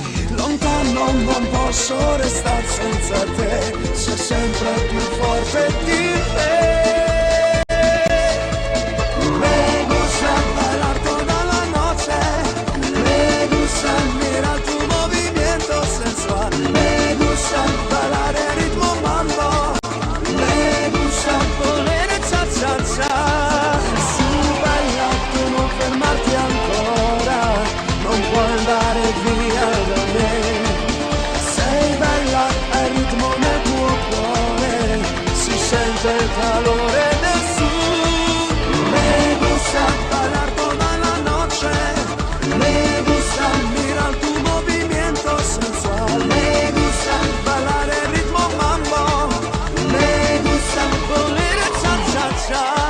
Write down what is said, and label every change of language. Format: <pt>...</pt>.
<it>Lontano non posso restare senza te, sei sempre più forte di me.</it> <es>Me gusta bailar toda la noche, me gusta mirar tu movimiento sensual, me gusta bailar el ritmo mambo, me gusta poner cha cha cha.</es> <it>Su baila tu non fermarti ancora, non puoi andare via da me. Sei bella al ritmo nel tuo cuore, si sente il calore del sud.</it> <es>Me gusta bailar toda la noche, me gusta mirar tu movimiento sensual, me gusta bailar el ritmo mambo, me gusta poner cha cha cha.</es>